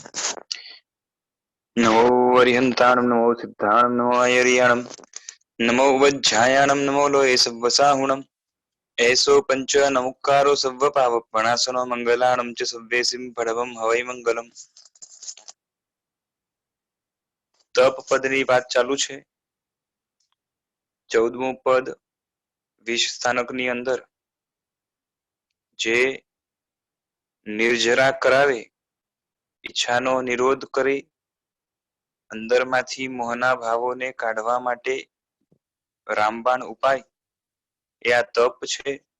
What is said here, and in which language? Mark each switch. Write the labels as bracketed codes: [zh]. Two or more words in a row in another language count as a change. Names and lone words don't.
[pra] नमो अरिहंताणं नमो सिद्धाणं नमो आयर्याणं नमो वज्झायाणं नमो लोये सव्वसाहुणम् ऐसो पंच नमुक्कारो सव्व पावपणासनो मंगलाणं च सव्वेसिं भडवं हवै मंगलम। [gu] तप પદની વાત ચાલુ છે। 14મું પદ વિષ સ્થાનકની અંદર જે નિર્જરા કરાવે, ઈચ્છાનો નિરોધ કરી અંદરમાંથી મોહના ભાવોને કાઢવા માટે રામબાણ ઉપાય એ આ તપ છે।